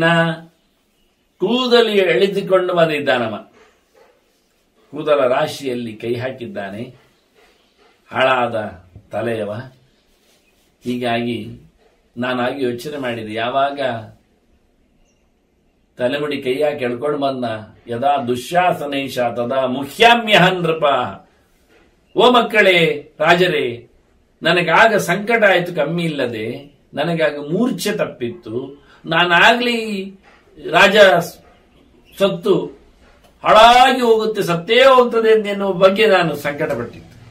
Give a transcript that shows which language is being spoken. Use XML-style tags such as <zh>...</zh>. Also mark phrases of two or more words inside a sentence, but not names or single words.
<kn>ಕೂದಲಿ ಎಳೆದುಕೊಂಡು ಬಂದಿದ್ದಾನವ, ಕೂದಲ ರಾಶಿಯಲ್ಲಿ ಕೈ ಹಾಕಿದ್ದಾನೆ, ಹಾಳಾದ ತಲೆಯವ. ಹೀಗಾಗಿ ನಾನಾಗಿ ಯೋಚನೆ ಮಾಡಿದೆ, ಯಾವಾಗ ತಲೆಮುಡಿ ಕೈ ಹಾಕಿ ಎಳ್ಕೊಂಡು ಬಂದ,</kn> <sa>ಯದಾ ದುಶ್ಯಾಸನೇಶ ತದಾ ಮುಖ್ಯಾಮ್ಯಹ ನೃಪ.</sa> <kn>ಓ ಮಕ್ಕಳೇ, ರಾಜರೇ, ನನಗಾಗ ಸಂಕಟ ಆಯಿತು ಕಮ್ಮಿ ಇಲ್ಲದೆ, ನನಗಾಗ ಮೂರ್ಛೆ ತಪ್ಪಿತ್ತು. ನಾನಾಗ್ಲಿ ರಾಜ ಸತ್ತು ಹಾಳಾಗಿ ಹೋಗುತ್ತೆ, ಸತ್ತೇ ಹೋಗ್ತದೆ ಎನ್ನುವ ಬಗ್ಗೆ ನಾನು ಸಂಕಟ ಪಟ್ಟಿತ್ತು.</kn>